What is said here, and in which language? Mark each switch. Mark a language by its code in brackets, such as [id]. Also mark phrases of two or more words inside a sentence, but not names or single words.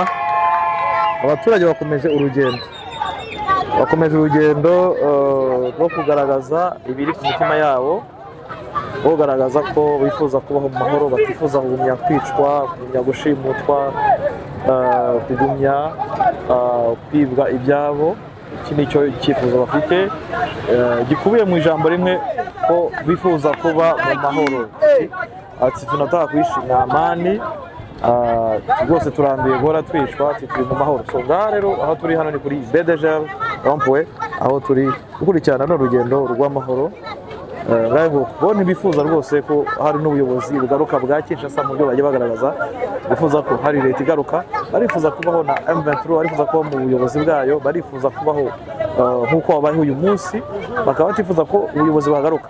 [rw] Abaturage bakomeje urugendo rwo kugaragaza ibiri ku mitima yabo, bagaragaza ko bifuza kubaho mu mahoro, batifuza kugumya kwicwa, kugumya gushimutwa, kugumya kwibwa ibyabo. Iki ni cyo cyifuzo bafite gikubiye mu ijambo rimwe, ko bifuza kuba mu mahoro. [sw] Ati tunataka kuishi na amani, [rw] rwose turambiye guhora twicwa, turi mu mahoro. So ngaha rero aho turi hano ni kuri BDG Rond-Point, aho turi gukurikirana n'urugendo rw'amahoro. Bo ntibifuza rwose ko hari n'ubuyobozi bugaruka bwa Kinshasa mu byo bagiye bagaragaza, bifuza ko hari leta igaruka, barifuza kubaho na M23, barifuza kubaho mu buyobozi bwayo, barifuza kubaho nk'uko babayeho uyu munsi, bakaba batifuza ko ubuyobozi bagaruka.